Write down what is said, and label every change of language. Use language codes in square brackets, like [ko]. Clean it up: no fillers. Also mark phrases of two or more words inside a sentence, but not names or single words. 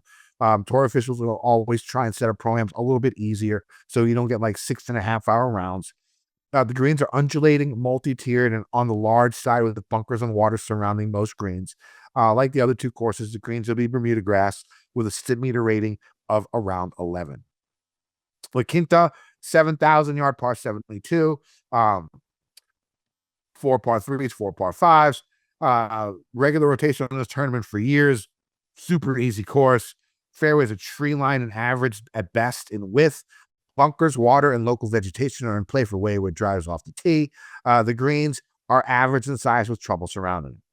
[en] Tour officials will always try and set up pro-ams a little bit easier so you don't get like 6.5-hour rounds. The greens are undulating, multi-tiered, and on the large side with the bunkers and water surrounding most greens. Like the other two courses, the greens will be Bermuda grass with a STIP meter rating of around 11. La Quinta, 7,000-yard par 72, 4 par 3s, 4 par 5s. Regular rotation on this tournament for years. Super easy course. Fairways are tree line and average at best in width. Bunkers, water, and local vegetation are in play for wayward drives off the tee. The greens are average in size with trouble surrounding them.